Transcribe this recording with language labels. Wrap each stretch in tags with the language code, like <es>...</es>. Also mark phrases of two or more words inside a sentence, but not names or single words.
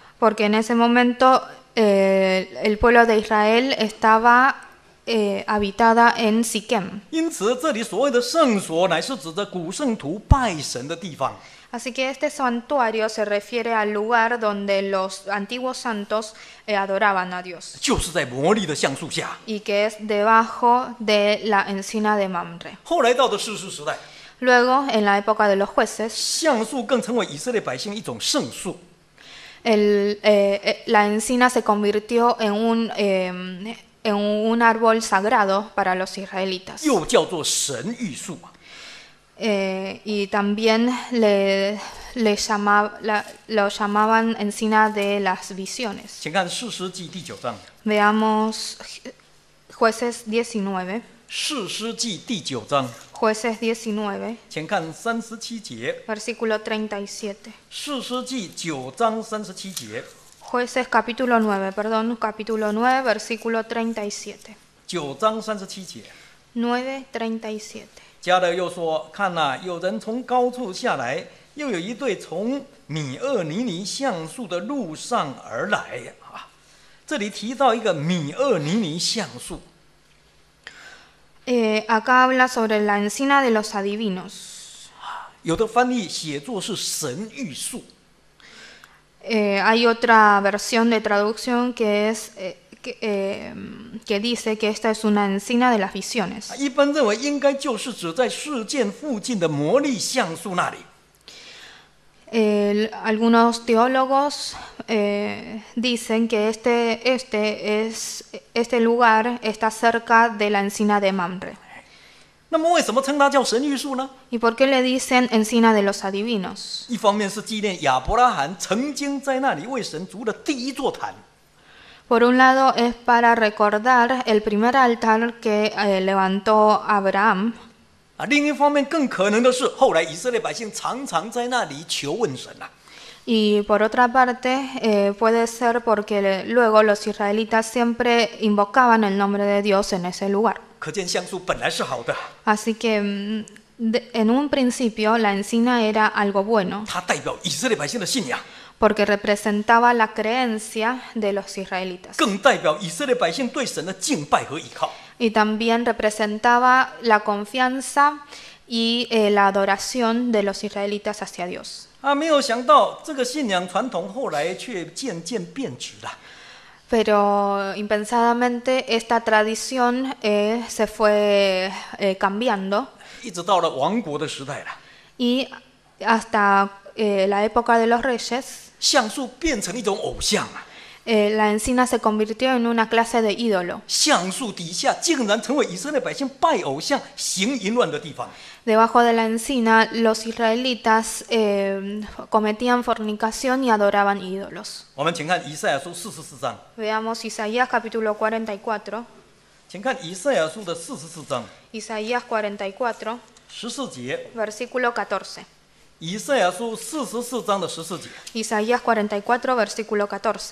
<es>porque en ese momento el pueblo de Israel estaba habitada en Siquem.</es> <zh>因此，这里所谓的圣所，乃是指着古圣徒拜神的地方。</zh> <es>Así que este santuario se refiere al lugar donde los antiguos santos adoraban a Dios,</es> <zh>就是在摩利的橡树下。</zh> <es>y que es debajo de la encina de Mamre.</es> <zh>后来到的士师时代，</zh> <es>Luego, en la época de los jueces,</es> <zh>橡树更成为以色列百姓一种圣树。</zh> <es>la encina se convirtió en un árbol sagrado para los israelitas.</es> <zh>又叫做神谕树啊。</zh> <es>Y también lo llamaban encina de las visiones.</es> <zh>请看士师记第9章，</zh> <es>Veamos Jueces 19.</es> <zh>士师记第9章，</zh> <es>Jueces 19,</es> <zh>请看37节。</zh> <es>versículo 37.</es> <zh>士师记9章37节，</zh> <es>Jueces capítulo 9, perdón, capítulo 9, versículo 37.</es> <zh>9 章37节。</zh> <es>9:37.</es> <zh>迦勒又说：“看哪，有人从高处下来，又有一队从米厄尼尼橡树的路上而来。” 啊，这里提到一个米厄尼尼橡树。</zh> <es>Acá habla sobre la encina de los adivinos.</es> <zh>有的翻译写作是神谕树。</zh> <es>Hay otra versión de traducción que es que dice que esta es una encina de las visiones.</es> <zh>一般认为应该就是指在事件附近的魔力橡树那里。</zh> <es>Algunos teólogos dicen que este lugar está cerca de la encina de Mamre.</es> <zh>那么为什么称它叫神谕树呢？</zh> <es>¿Y por qué le dicen encina de los adivinos?</es> <zh>一方面是纪念亚伯拉罕曾经在那里为神筑了第一座坛。</zh> <es>Por un lado es para recordar el primer altar que levantó Abraham.</es> <zh>另一方面更可能的是，后来以色列百姓常常在那里求问神啊。</zh> <es>Y por otra parte, puede ser porque luego los israelitas siempre invocaban el nombre de Dios en ese lugar.</es> <zh>可见橡树本来是好的，</zh> <es>Así que en un principio la encina era algo bueno,</es> <zh>它代表以色列百姓的信仰，</zh> <es>porque representaba la creencia de los israelitas.</es> <zh>更代表以色列百姓对神的敬拜和倚靠。</zh> <es>Y también representaba la confianza y la adoración de los israelitas hacia Dios.</es> <zh>没有想到这个信仰传统后来却渐渐变质了。</zh> <es>Pero impensadamente esta tradición se fue cambiando</es> <zh>一直到了王国的时代了，</zh> <es>y hasta la época de los reyes,</es> <zh>橡树变成一种偶像啊！</zh> <es>la encina se convirtió en una clase de ídolo.</es> <zh>橡树底下竟然成为以色列百姓拜偶像、行淫乱的地方。</zh> <es>Debajo de la encina, los israelitas cometían fornicación y adoraban ídolos.</es> <zh>我们请看以赛亚书44章，</zh> <es>Veamos Isaías capítulo 44.</es> <zh>请看以赛亚书的44章</zh> <es>Isaías 44,</es> <zh>14节，</zh> <es>versículo 14.</es> <zh>以赛亚书44章的14节，</zh> <es>Isaías 44, versículo 14.</es>